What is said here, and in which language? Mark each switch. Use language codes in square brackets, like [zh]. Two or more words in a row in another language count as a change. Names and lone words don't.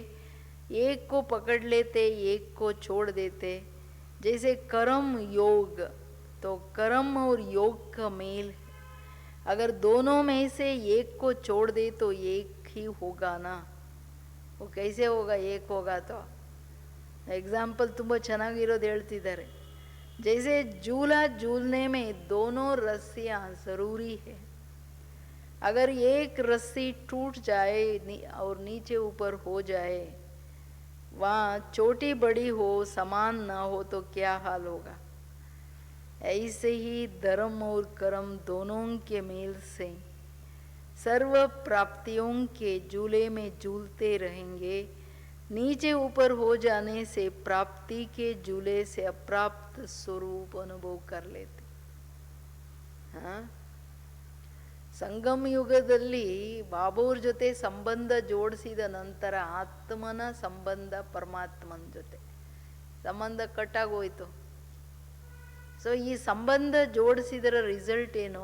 [hi] एक को पकड़ लेते, एक को छोड़ देते. जैसे कर्म योग, तो कर्म और योग का मेल है. अगर दोनों में से एक को छोड़ दे तो एक ही होगा ना. वो कैसे होगा? एक होगा तो एग्जाम्पल [kn] ತುಂಬ ಚೆನ್ನಾಗಿರೋದು ಹೇಳ್ತಿದ್ದಾರೆ. [hi] जैसे झूला झूलने में दोनों रस्सियाँ ज़रूरी है. अगर एक रस्सी टूट जाए और नीचे ऊपर हो जाए, वहाँ छोटी बड़ी हो समान ना हो तो क्या हाल होगा. ऐसे ही धर्म और कर्म दोनों के मेल से सर्व प्राप्तियों के झूले में झूलते रहेंगे. नीचे ऊपर हो जाने से प्राप्ति के झूले से अप्राप्त स्वरूप अनुभव कर लेते. हाँ, [kn] ಸಂಗಮ ಯುಗದಲ್ಲಿ ಬಾಬೂರ ಜೊತೆ ಸಂಬಂಧ ಜೋಡಿಸಿದ ನಂತರ ಆತ್ಮನ ಸಂಬಂಧ ಪರಮಾತ್ಮನ ಜೊತೆ ಸಂಬಂಧ ಕಟ್ಟಾಗೋಯ್ತು. ಸೊ ಈ ಸಂಬಂಧ ಜೋಡಿಸಿದರ ರಿಸಲ್ಟ್ ಏನು?